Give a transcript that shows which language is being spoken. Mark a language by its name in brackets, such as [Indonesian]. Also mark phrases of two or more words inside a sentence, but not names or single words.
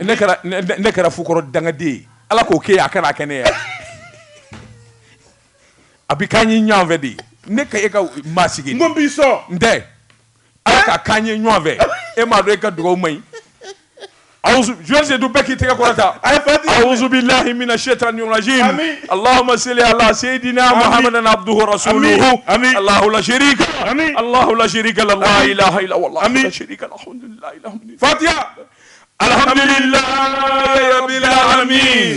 [Bambara] ne kɛra fukɔrɔ dangaden ye ala k'o kɛ a kana kɛ ne ye a bɛ k'an ye ɲɔgɔn fɛ de ne ka e ka maa sigi n ko n b'i sɔn n tɛ ala ka k'an ye ɲɔgɔn fɛ e m'a dɔn e ka dugawu man ɲi jɔn sedu bɛɛ k'i tɛgɛ kɔrɔta [Arabic] أعوذ بالله من الشيطان الرجيم اللهم صل على سيدنا محمد عبده رسوله الله لا شريك له لا إله إلا هو لا شريك له الحمد لله فاتحة الحمد لله رب العالمين